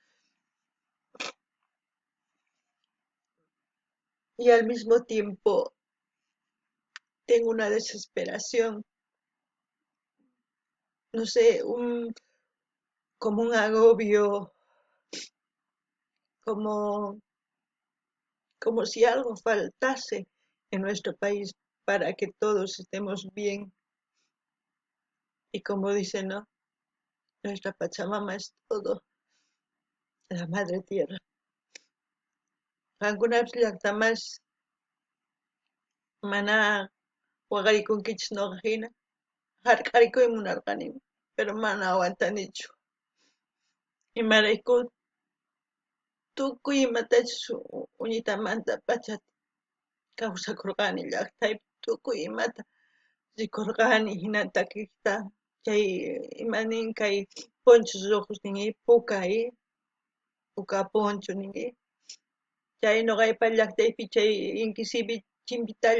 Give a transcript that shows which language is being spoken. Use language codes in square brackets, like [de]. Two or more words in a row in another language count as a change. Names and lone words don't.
[es] y al mismo tiempo tengo una desesperación, no sé, como un agobio, como, como si algo faltase en nuestro país para que todos estemos bien. Y como dicen, ¿no? Nuestra Pachamama es todo, la madre tierra. [qu] Algunas llaktamas mana waqaykunkichis noqajina, hark'arikuy munarqanimi, pero mana aguantanichu. Imarayku tukuy imatachus uñitamanta pacha kawsakurqani llaqtaypi, tukuy imata rikurqani hina takiqta chay imanin kay Ponchos Rojos ninki puka poncho ninki chay noqaypa llaqtaypi chay inki chimpitalla.